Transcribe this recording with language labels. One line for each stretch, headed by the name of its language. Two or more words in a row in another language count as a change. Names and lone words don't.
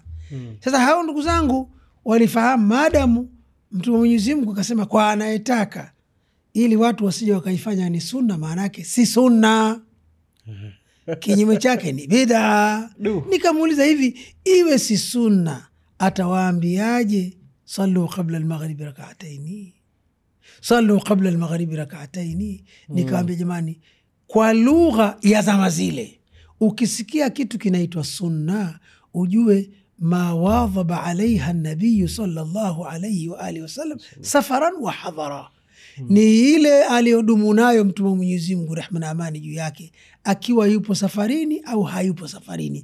Swahili: Sasa hao ndugu zangu walifahamu maadamu Mtume wa Mwenyezi Mungu akasema kwa anayetaka, ili watu wasije wakaifanya ni sunna, maana yake si sunna, kinyume chake ni bid'a. Nikamuuliza, hivi iwe si sunna atawaambiaje
Arabic: صلوا قبل المغرب ركعتين, صلوا قبل المغرب ركعتين?
Swahili: Nikamwambia jamani, kwa lugha ya zama zile ukisikia kitu kinaitwa sunna ujue
Arabic: ما واظب عليها النبي صلى الله عليه وعلى آله وسلم سفرا وحضرا,
Swahili: ni ile aliyodumu nayo Mtume wa Mwenyezi Mungu, rehma na amani juu yake, akiwa yupo safarini au hayupo safarini.